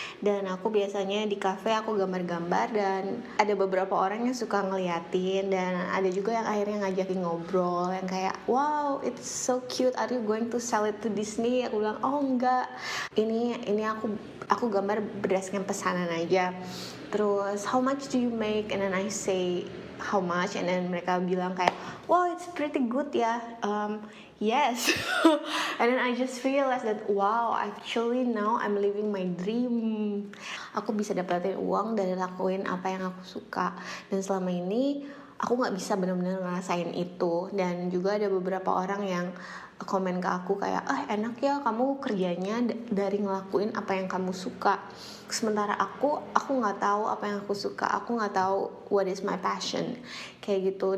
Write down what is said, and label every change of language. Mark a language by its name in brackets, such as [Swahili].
[Indonesian] Dan aku biasanya di cafe aku gambar-gambar, dan ada beberapa orang yang suka ngeliatin, dan ada juga yang akhirnya ngajakin ngobrol yang kayak, [English] wow, it's so cute, are you going to sell it to Disney? [Indonesian] Aku bilang, oh enggak, ini aku gambar berdasarkan pesanan aja. [English] Terus, how much do you make? And then I say how much, and then [Indonesian] mereka bilang kayak, [English] wow, it's pretty good ya. Yes. And then I just realized that wow, actually now I'm living my dream. [Indonesian] Aku bisa dapetin uang dari lakuin apa yang aku suka, dan selama ini aku nggak bisa benar-benar ngerasain itu. Dan juga ada beberapa orang yang komen ke aku kayak, enak ya kamu kerjanya dari ngelakuin apa yang kamu suka. Sementara aku nggak tahu apa yang aku suka, aku nggak tahu [English] what is my passion [Indonesian] kayak gitu.